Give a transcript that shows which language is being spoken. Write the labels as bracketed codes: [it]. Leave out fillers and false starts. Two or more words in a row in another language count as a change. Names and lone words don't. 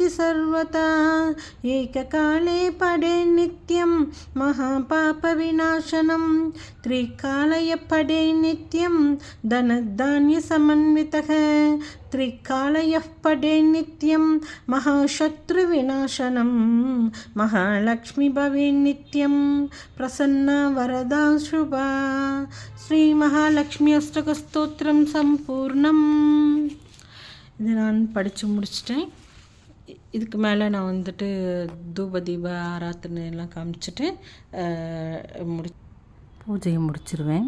[sa] सर्वथा एककाले पठेन् नित्यं महापापविनाशनं त्रिकालय पठेन् नित्यं धनधान्यसमन्वितः त्रिकालयः पठेन् नित्यं महाशत्रुविनाशनं महालक्ष्मी भवेन् नित्यं प्रसन्ना वरदा शुभा [ta] ஸ்ரீ மகாலட்சுமி அஷ்டக ஸ்தோத்திரம் சம்பூர்ணம். இது நான் படித்து முடிச்சிட்டேன். இதுக்கு மேலே நான் வந்துட்டு தூப தீப ஆராத்தனை எல்லாம் காமிச்சிட்டு பூஜையை முடிச்சிருவேன்.